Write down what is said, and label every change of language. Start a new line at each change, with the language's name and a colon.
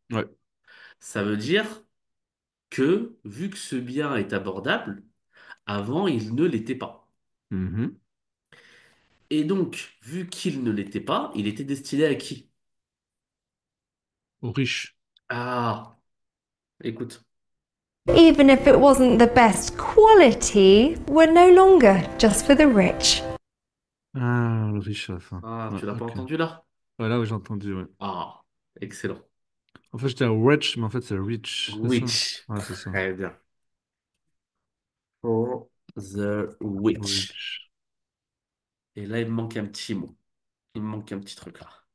French: Ouais. Ça veut dire que, vu que ce bien est abordable, avant, il ne l'était pas. Mhm. Et donc, vu qu'il ne l'était pas, il était destiné à qui? Riche. Ah, écoute.
English: Even if it wasn't the best quality, were no longer just for the rich.
French: Ah, le riche à la fin. Ah, Ouais, tu l'as pas ok. entendu là? Ouais, là, oui, j'ai entendu, ouais. Ah, excellent. En fait, j'étais à wretch, mais en fait, c'est rich, c'est ça?
English: Witch.
French: Ouais, c'est ça. Très bien.
English: For the witch. Rich.
French: Et là, il me manque un petit mot. Il me manque un petit truc là.